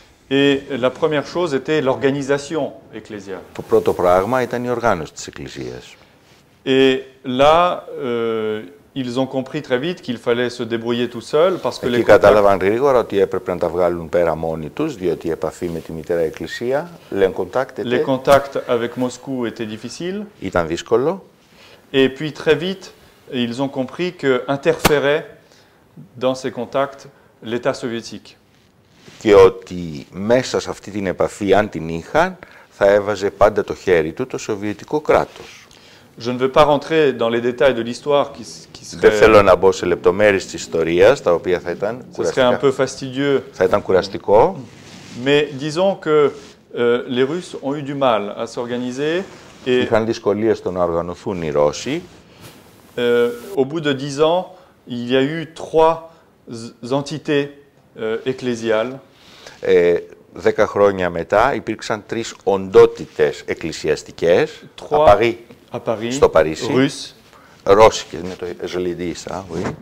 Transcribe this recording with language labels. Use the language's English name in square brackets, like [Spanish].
[French] Et la première chose était l'organisation ecclésiale. [Greek] Το πρώτο πράγμα ήταν η οργάνωση της Εκκλησίας. [French] Et là, ils ont compris très vite qu'il fallait se débrouiller tout seul parce que [Greek] Εκεί [French] les contacts, [Greek] κατάλαβαν γρήγορα ότι έπρεπε να τα βγάλουν πέρα μόνοι τους, διότι η επαφή με τη μητέρα Εκκλησία, [French] les contacts avec Moscou étaient difficiles. [Greek] ήταν δύσκολο. [French] Et puis très vite, ils ont compris qu'interférait dans ces contacts l'État soviétique. [Greek] Και ότι μέσα σε αυτή την επαφή, αν την είχαν, θα έβαζε πάντα το χέρι του το Σοβιετικό κράτος. [French] Je ne veux pas rentrer dans les détails de l'histoire qui [Greek] Δεν [French] serait, [Greek] θέλω να μπω σε λεπτομέρειες της ιστορίας, τα οποία θα ήταν [French] ce serait un peu fastidieux, [Greek] Θα ήταν κουραστικό. [French] mais disons que les Russes ont eu du mal à s'organiser et [Greek] Είχαν δυσκολίες στο να οργανωθούν οι Ρώσοι. [French] au bout de 10 ans, il y a eu 3 entités ecclésiales. [Greek] 10 χρόνια μετά υπήρξαν 3 οντότητες εκκλησιαστικές. [French] À Paris, [Greek] στο Παρίσι. [French] Russes, [Greek] Ρώσικες, είναι το [French] je l'ai dit ça, oui.